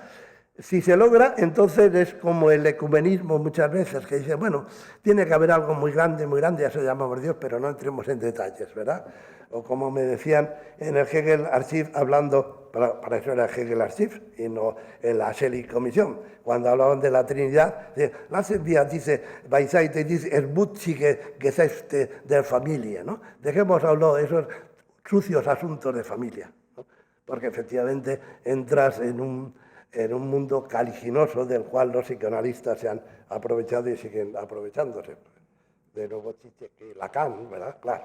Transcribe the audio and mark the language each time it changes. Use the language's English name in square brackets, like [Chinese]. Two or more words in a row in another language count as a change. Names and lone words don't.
[Spanish] Si se logra, entonces es como el ecumenismo muchas veces, que dice, bueno, tiene que haber algo muy grande, ya se llamamos Dios, pero no entremos en detalles, ¿verdad? O como me decían en el Hegel Archive, hablando, para eso era el Hegel Archive y no en la Shelley Comisión, cuando hablaban de la Trinidad, [German] lassen wir diese Weisheit, diese ermutige Gesetze der Familie, [Spanish] ¿no? Dejemos a un lado esos sucios asuntos de familia, ¿no? Porque efectivamente entras en un mundo caliginoso del cual los psicoanalistas se han aprovechado y siguen aprovechándose. De nuevo, que Lacan, ¿verdad? Claro.